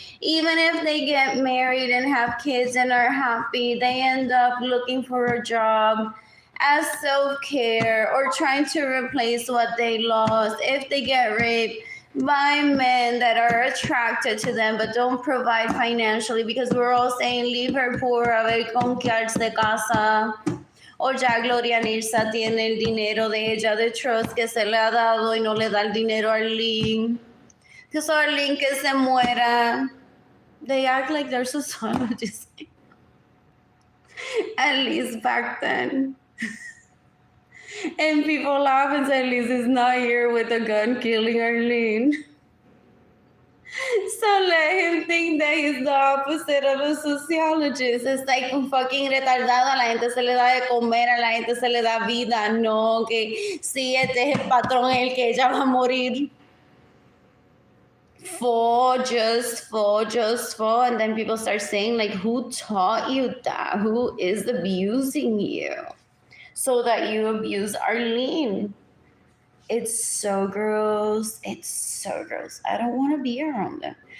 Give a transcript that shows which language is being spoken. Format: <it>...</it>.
<en>Even if they get married and have kids and are happy, they end up looking for a job as self-care or trying to replace what they lost if they get raped by men that are attracted to them but don't provide financially, because we're all saying leave her poor,</en> <es>a ver con qué se casa. O ya Gloria Nirsa tiene el dinero de ella de trust que se le ha dado y no le da el dinero a Arlene.</es> <en>Because</en> <es>Arlene que se muera.</es> <en>They act like they're sociologists. At least back then. And people laugh and say, at least he's not here with a gun killing Arlene. So let him think that he's the opposite of a sociologist. It's like</en> <es>un fucking retardado. A la gente se le da de comer, a la gente se le da vida. No, que sí, este es el patrón, el que ella va a morir.</es> <en>Just fall. And then people start saying, like, who taught you that? Who is abusing you so that you abuse Arlene? It's so gross. I don't want to be around them.</en>